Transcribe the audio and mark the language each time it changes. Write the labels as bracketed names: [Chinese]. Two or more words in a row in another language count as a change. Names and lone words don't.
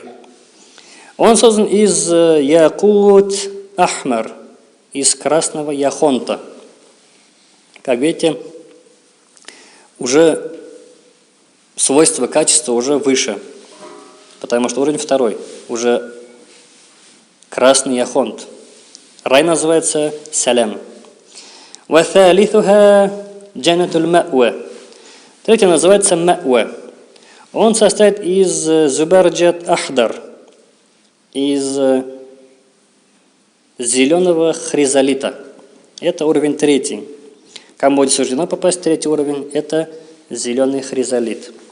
[Russian] Он создан из [Arabic] ياقوت أحمر, [Russian] из красного яхонта. Как видите, уже свойства, качества уже выше. Потому что уровень второй, уже красный яхонт. Рай называется салям. [Arabic] وفاليحها جنة المأوى. [Russian] Третий называется ма'уа. Он состоит из [Arabic] زبرجد أخضر, [Russian] из зеленого хризолита. Это уровень третий. Кому будет суждено попасть в третий уровень, это зеленый хризолит.